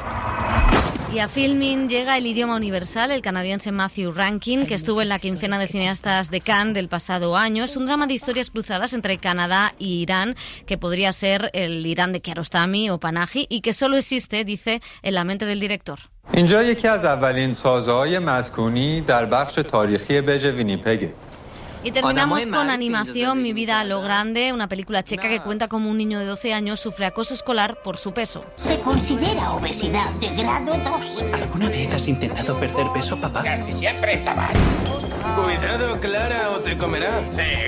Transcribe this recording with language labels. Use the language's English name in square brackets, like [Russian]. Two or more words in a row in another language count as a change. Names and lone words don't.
[Spanish] Y a Filmin llega El idioma universal, el canadiense Matthew Rankin, que estuvo en la quincena de cineastas de Cannes del pasado año. Es un drama de historias cruzadas entre Canadá y Irán, que podría ser el Irán de Kiarostami o Panahi, y que solo existe, dice, en la mente del director. [Persian] اینجا یکی از اولین سازه‌های مسکونی در بخش تاریخی بژ وینیپگ. [Spanish] Y terminamos con Animación, Mi vida a lo grande, una película checa que cuenta cómo un niño de 12 años sufre acoso escolar por su peso. Se considera obesidad de grado 2. ¿Alguna vez has intentado perder peso, papá? Casi siempre, chaval. Cuidado, Clara, o te comerá.